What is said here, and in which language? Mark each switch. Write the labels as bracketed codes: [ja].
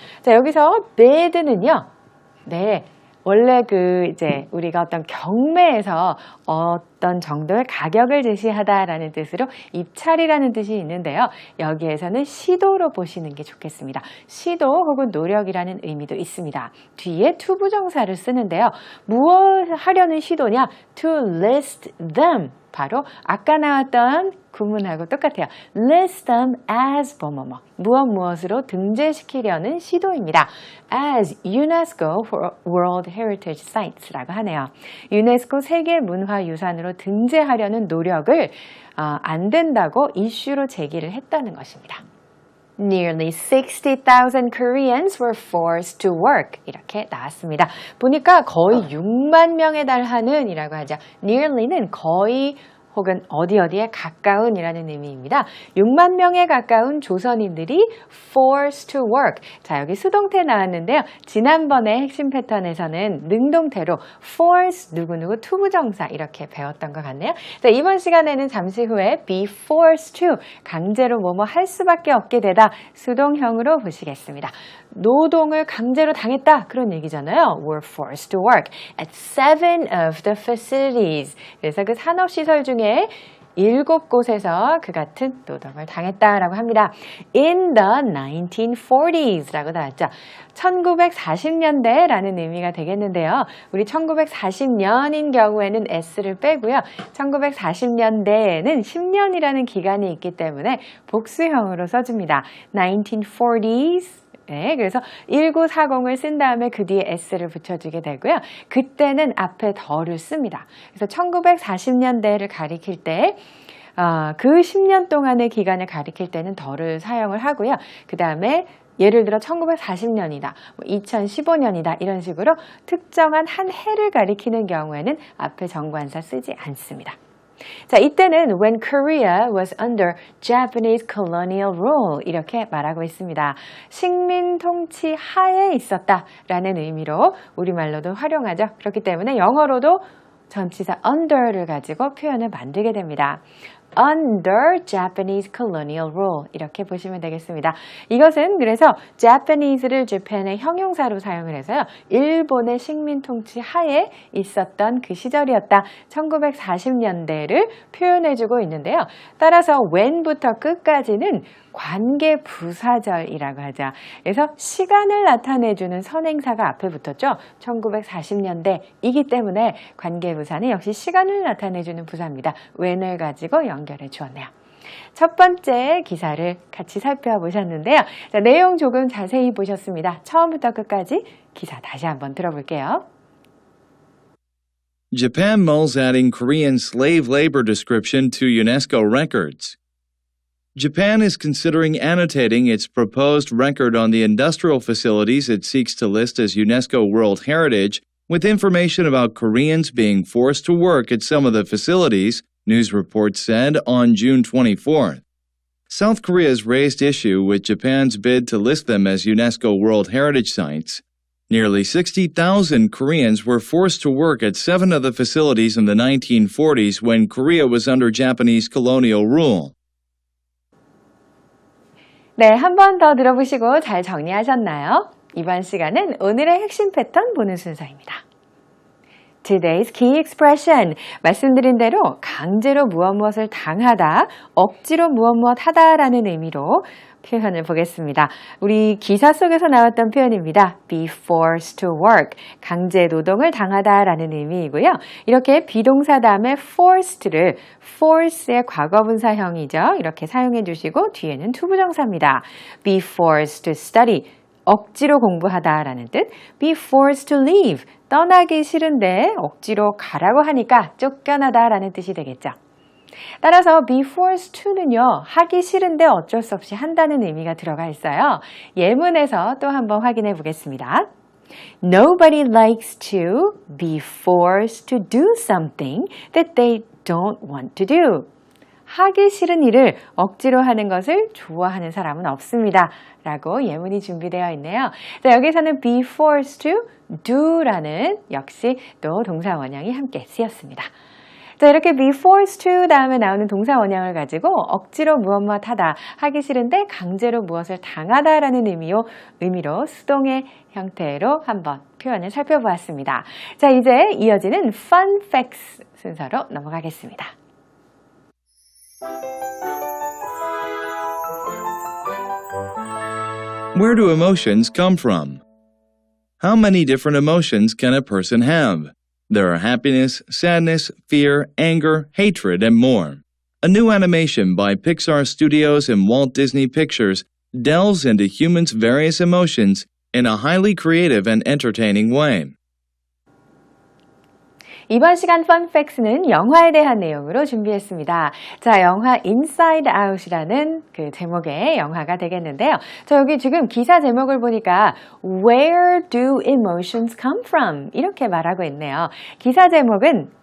[ko] 자, 여기서 bid는요. 네. 원래 이제 우리가 어떤 경매에서 어떤 정도의 가격을 제시하다라는 뜻으로 입찰이라는 뜻이 있는데요. 여기에서는 시도로 보시는 게 좋겠습니다. 시도 혹은 노력이라는 의미도 있습니다. 뒤에 to 부정사를 쓰는데요. 무엇 하려는 시도냐? [en] To list them. [ko] 바로 아까 나왔던 구문하고 똑같아요. [en] List them as [ko] 뭐뭐뭐. 무엇으로 등재시키려는 시도입니다. [en] As UNESCO World Heritage Sites [ko] 라고 하네요. 유네스코 세계문화유산으로 등재하려는 노력을 안 된다고 이슈로 제기를 했다는 것입니다. [en] Nearly 60,000 Koreans were forced to work. [ko] 이렇게 나왔습니다. 보니까 거의 6만 명에 달하는 이라고 하죠. Nearly는 거의 혹은 어디에 가까운이라는 의미입니다. 6만 명에 가까운 조선인들이 [en] forced to work. [ko] 자, 여기 수동태 나왔는데요. 지난번에 핵심 패턴에서는 능동태로 force 누구누구 투부정사 이렇게 배웠던 것 같네요. 자, 이번 시간에는 잠시 후에 [en] be forced to [ko] 강제로 뭐뭐 할 수밖에 없게 되다 수동형으로 보시겠습니다. 노동을 강제로 당했다 그런 얘기잖아요. [en] were forced to work at 7 of the facilities. [ko] 그래서 그 산업시설 중에 7곳에서 그 같은 노동을 당했다라고 합니다. [en] In the 1940s [ko] 라고 나왔죠. 1940년대라는 의미가 되겠는데요. 우리 1940년인 경우에는 S를 빼고요. 1940년대에는 10년이라는 기간이 있기 때문에 복수형으로 써줍니다. 1940s 네, 그래서 1940을 쓴 다음에 그 뒤에 S를 붙여주게 되고요. 그때는 앞에 더를 씁니다. 그래서 1940년대를 가리킬 때 그 10년 동안의 기간을 가리킬 때는 더를 사용을 하고요. 그 다음에 예를 들어 1940년이다, 2015년이다 이런 식으로 특정한 한 해를 가리키는 경우에는 앞에 정관사 쓰지 않습니다. 자, 이때는 [en] when Korea was under Japanese colonial rule [ko] 이렇게 말하고 있습니다. 식민 통치 하에 있었다라는 의미로 우리말로도 활용하죠. 그렇기 때문에 영어로도 전치사 under를 가지고 표현을 만들게 됩니다. [en] Under Japanese colonial rule [ko] 이렇게 보시면 되겠습니다. 이것은 그래서 Japanese를 Japan의 형용사로 사용을 해서요. 일본의 식민 통치 하에 있었던 그 시절이었다. 1940년대를 표현해주고 있는데요. 따라서 when부터 끝까지는 관계 부사절이라고 하죠. 그래서 시간을 나타내주는 선행사가 앞에 붙었죠. 1940년대이기 때문에 관계 부사는 역시 시간을 나타내주는 부사입니다. when을 가지고 연결해 주었네요. 첫 번째 기사를 같이 살펴보셨는데요. 자, 내용 조금 자세히 보셨습니다. 처음부터 끝까지 기사 다시 한번 들어볼게요. [en] Japan mulls adding Korean slave labor description to UNESCO records. Japan is considering annotating its proposed record on the industrial facilities it seeks to list as UNESCO World Heritage with information about Koreans being forced to work at some of the facilities, news reports said on June 24th. South Korea's raised issue with Japan's bid to list them as UNESCO World Heritage Sites. Nearly 60,000 Koreans were forced to work at 7 of the facilities in the 1940s when Korea was under Japanese colonial rule. [ko] 네, 한 번 더 들어보시고 잘 정리하셨나요? 이번 시간은 오늘의 핵심 패턴 보는 순서입니다. [en] Today's key expression. [ko] 말씀드린 대로 강제로 무엇을 당하다, 억지로 무엇 하다라는 의미로 표현을 보겠습니다. 우리 기사 속에서 나왔던 표현입니다. [en] be forced to work. [ko] 강제 노동을 당하다라는 의미이고요. 이렇게 비동사 다음에 forced를 force의 과거분사형이죠. 이렇게 사용해 주시고 뒤에는 투부정사입니다. [en] be forced to study. [ko] 억지로 공부하다라는 뜻. [en] be forced to leave. [ko] 떠나기 싫은데 억지로 가라고 하니까 쫓겨나다라는 뜻이 되겠죠. 따라서 be forced to는요, 하기 싫은데 어쩔 수 없이 한다는 의미가 들어가 있어요. 예문에서 또 한번 확인해 보겠습니다. [en] Nobody likes to be forced to do something that they don't want to do. [ko] 하기 싫은 일을 억지로 하는 것을 좋아하는 사람은 없습니다. 라고 예문이 준비되어 있네요. 자, 여기서는 [en] be forced to do [ko] 라는 역시 또 동사 원형이 함께 쓰였습니다. 자, 이렇게 [en] be forced to [ko] 다음에 나오는 동사 원형을 가지고 억지로 무엇 하다, 하기 싫은데 강제로 무엇을 당하다라는 의미로 수동의 형태로 한번 표현을 살펴보았습니다. 자, 이제 이어지는 fun facts 순서로 넘어가겠습니다. [en] Where do emotions come from? How many different emotions can a person have? There are happiness, sadness, fear, anger, hatred, and more. A new animation by Pixar Studios and Walt Disney Pictures delves into humans' various emotions in a highly creative and entertaining way. [ko] 이번 시간 펀팩스는 영화에 대한 내용으로 준비했습니다. 자, 영화 Inside Out이라는 그 제목의 영화가 되겠는데요. 자, 여기 지금 기사 제목을 보니까 [en] Where do emotions come from? [ko] 이렇게 말하고 있네요. 기사 제목은